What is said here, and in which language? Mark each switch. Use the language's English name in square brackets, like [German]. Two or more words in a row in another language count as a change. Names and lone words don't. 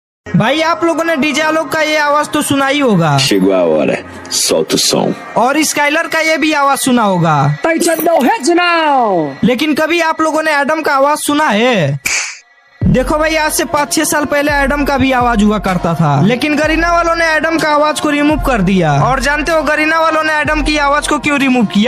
[Hindi] भाई आप लोगों ने डीजे आलोक का ये आवाज तो सुना ही होगा। [Portuguese] Chegou a hora, solta o som। [Hindi] और स्काइलर का ये भी आवाज सुना होगा। लेकिन कभी आप लोगों ने एडम का आवाज सुना है? देखो भाई, आज से 5-6 साल पहले एडम का भी आवाज हुआ करता था, लेकिन गरीना वालों ने एडम का आवाज को रिमूव कर दिया। और जानते हो गरीना वालों ने एडम की आवाज को क्यों रिमूव किया?